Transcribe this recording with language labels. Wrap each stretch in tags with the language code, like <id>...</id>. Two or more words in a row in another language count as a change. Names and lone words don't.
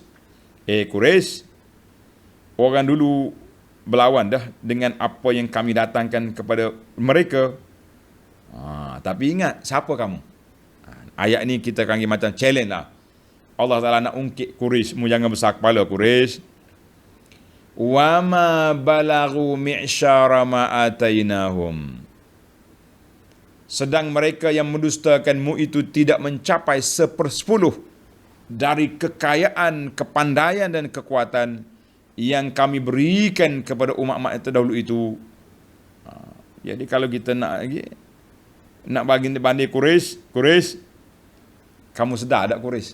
<ms>Quraisy, orang dulu berlawan dah dengan apa yang kami datangkan kepada mereka. Tapi ingat, siapa kamu? Ayat ni kita panggil macam challenge lah. Allah Ta'ala nak ungkit Quraisy. Mu jangan besar kepala Quraisy.</ms> <ar>وما بلغوا معشار ما آتيناهم.</ar> <ms>Sedang mereka yang mendustakanmu itu tidak mencapai 1/10 dari kekayaan, kepandaian dan kekuatan yang kami berikan kepada umat-umat yang terdahulu itu. Jadi kalau kita nak bagi banding Quraisy, kamu sedar tak Quraisy?</ms>